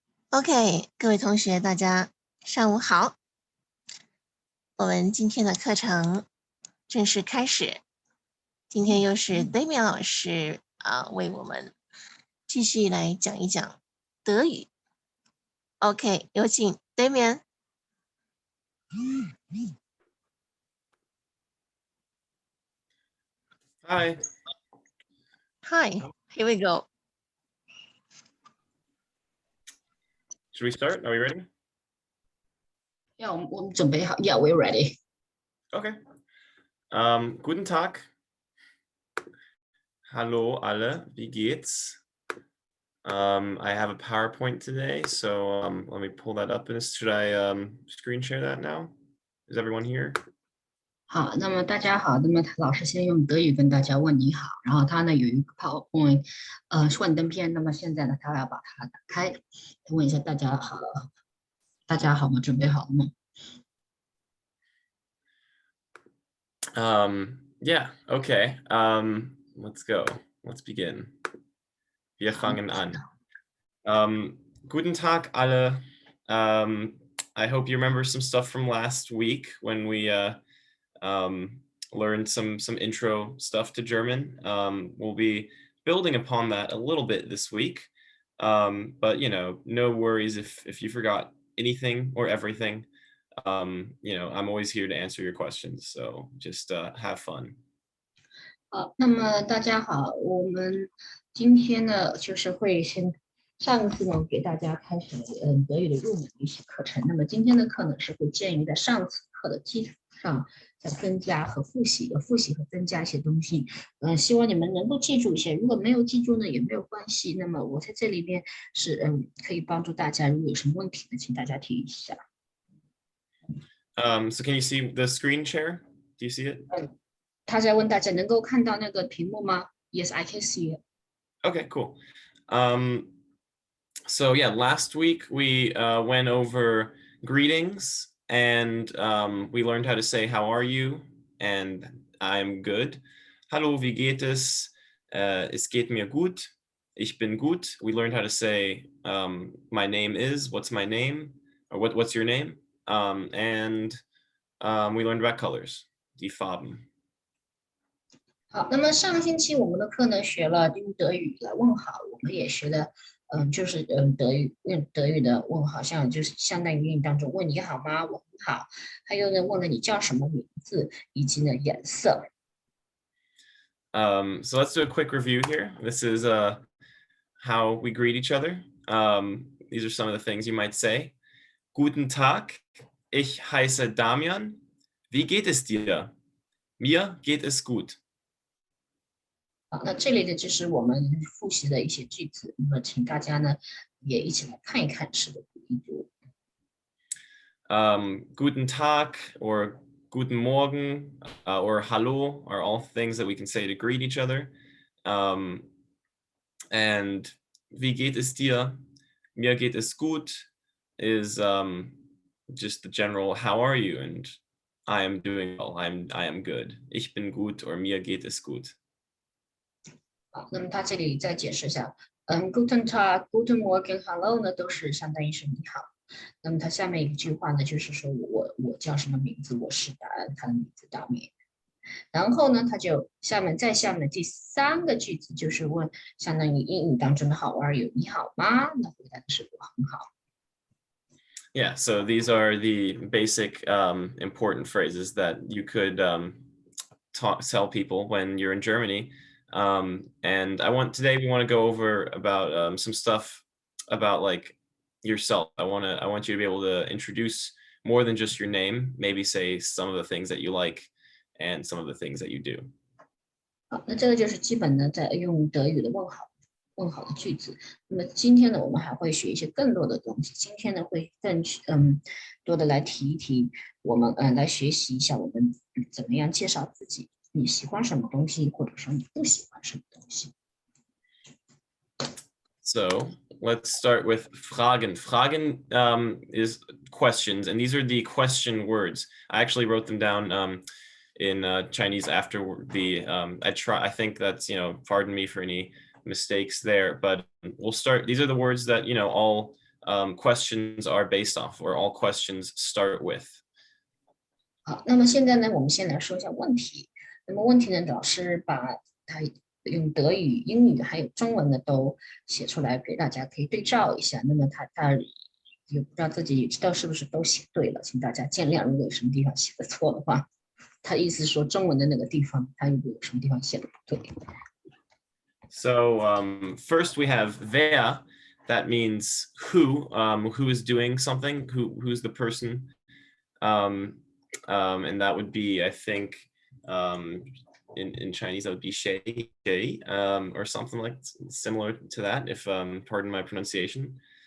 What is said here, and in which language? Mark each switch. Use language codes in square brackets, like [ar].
[zh] OK， 各位同学，大家上午好。我们今天的课程正式开始。今天又是 Damian 老师为我们继续来讲一讲德语。 OK， 有请 Damian。 [en] Hi. Hi, here we go. Should we start? Are we ready? Yeah, [zh] 我们准备好。 [en] Yeah, we're ready. [de] Okay. Guten Tag. Hallo alle. Wie geht's? [en] I have a PowerPoint today, so let me pull that up. Should I screen share that now? Is everyone here? [zh] 好，那么大家好，那么老师先用德语跟大家问你好，然后他呢有一个 PowerPoint，幻灯片，那么现在呢他要把它打开，问一下大家好，大家好吗？准备好了吗？ [en] Yeah, okay. Let's go. Let's begin. [de] Wir [zh] 好，那 [de] fangen [zh] 开 [de] an. [zh] 始。 [de] Guten Tag alle. [en] I hope you remember some stuff from last week when we um, learned some intro stuff to German. We'll be building upon that a little bit this week. But no worries if you forgot anything or everything. I'm always here to answer your questions. So just have fun. [zh] 好，那么大家好，我们今天呢，就是会先上一次呢给大家开始德语的入门的一些课程。那么今天的课呢是会建于在上次课的基础上再增加和复习，复习和增加一些东西。希望你们能够记住一些，如果没有记住呢也没有关系。那么我在这里边是可以帮助大家，如果有什么问题呢，请大家提一下。 [en] So can you see the screen share? Do you see it? [zh] 他在问大家能够看到那个屏幕吗？ [en] Yes, I can see it. Okay, cool. So yeah, last week we went over greetings and we learned how to say how are you and I'm good. [de] Hallo, wie geht es? Es geht mir gut. Ich bin gut. [en] We learned how to say my name is, what's my name? Or what's your name? And we learned about colors, die Farben. [zh] 好，那么上个星期我们的课呢，学了用德语来问好，我们也学了，就是德语用德语的问好，像就是相当于英语当中问你好吗，我很好，还有呢问了你叫什么名字，以及呢颜色。 [en] So let's do a quick review here. This is how we greet each other. These are some of the things you might say. [de] Guten Tag, ich heiße Damian. Wie geht es dir? Mir geht es gut. [zh] 好，那这里的就是我们复习的一些句子，那么请大家呢也一起来看一看，是的，读一读。 [en] Guten Tag or Guten Morgen or Hallo are all things that we can say to greet each other. [de] And wie geht es dir? Mir geht es gut [en] is just the general how are you, and I am doing well. I am good. [de] Ich bin gut or mir geht es gut. [zh] 好，那么他这里再解释一下，Guten Tag, Guten Morgen, Hello 呢都是相当于是你好。那么他下面一句话呢，就是说我叫什么名字？我是答案，他的名字大面。然后呢，他就下面第三个句子就是问，相当于英语当中的 How are you？你好吗？那回答的是我很好。 [en] Yeah, so these are the basic important phrases that you could tell people when you're in Germany. And today we want to go over about some stuff about like yourself. I want you to be able to introduce more than just your name, maybe say some of the things that you like and some of the things that you do. [zh] 好，那这个就是基本的在用德语的问好的句子。那么今天呢，我们还会学一些更多的东西。今天呢，会更多的来提一提，我们来学习一下我们怎么样介绍自己，你喜欢什么东西，或者说你不喜欢什么东西。 [en] So let's start with Fragen. Fragen is questions, and these are the question words. I actually wrote them down in Chinese after the I think that's pardon me for any mistakes there, but we'll start. These are the words that all questions are based off, or all questions start with. [zh] 好，那么现在呢，我们先来说一下问题。那么问题呢，老师把它用德语、英语还有中文的都写出来给大家，可以对照一下。那么他也不知道自己知道是不是都写对了，请大家见谅。如果有什么地方写的错的话，他意思说中文的那个地方，他如果有什么地方写的不对。 [en] So first we have wer. That means who is doing something, who's the person, and that would be, I think, in Chinese that would be shay, or something like similar to that, if pardon my pronunciation.